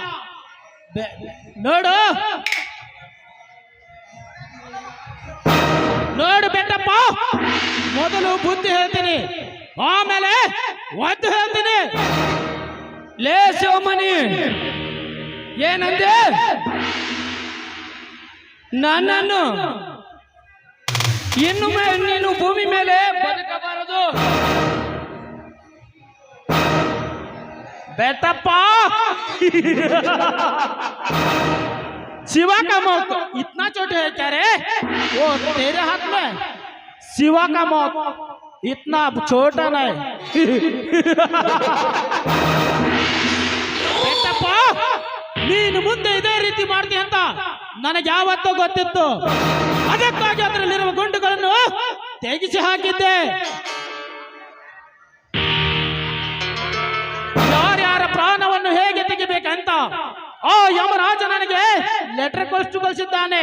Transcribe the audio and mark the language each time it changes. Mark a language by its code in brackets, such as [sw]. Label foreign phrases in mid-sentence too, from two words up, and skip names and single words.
[kn] ನೋಡು ನೋಡು ಬೆಟ್ಟಪ್ಪ, ಮೊದಲು ಬುದ್ಧಿ ಹೇಳ್ತೀನಿ, ಆಮೇಲೆ ಒದ್ದು ಹೇಳ್ತೀನಿ. ಲೇ ಶಿವಮಣಿ, ಏನಂದೆ? ನನ್ನನ್ನು ಇನ್ನು ನೀನು ಭೂಮಿ ಮೇಲೆ ಬದುಕಬಾರದು. [hi] बेटप्प शिवा का मौत इतना छोट है क्या रे? वो तेरे हाथ में शिवा का मौत इतना छोटा नहीं. [kn] बेटप्प ನೀನು ಮುಂದೆ ಇದೇ ರೀತಿ ಮಾಡ್ತೀಯ ಅಂತ ನನಗೆ ಯಾವತ್ತೂ ಗೊತ್ತಿತ್ತು. ಅದಕ್ಕಾಗಿ ಅದರಲ್ಲಿರುವ ಗುಂಡುಗಳನ್ನು ತೆಗೆಸಿ ಹಾಕಿದ್ದೆ. ಯಾರ್ಯಾರ ಪ್ರಾಣವನ್ನು ಹೇಗೆ ತೆಗಿಬೇಕಂತ ಆ ಯಮರಾಜ ನನಗೆ ಲೆಟರ್ ಕಳಿಸಿದ್ದಾನೆ.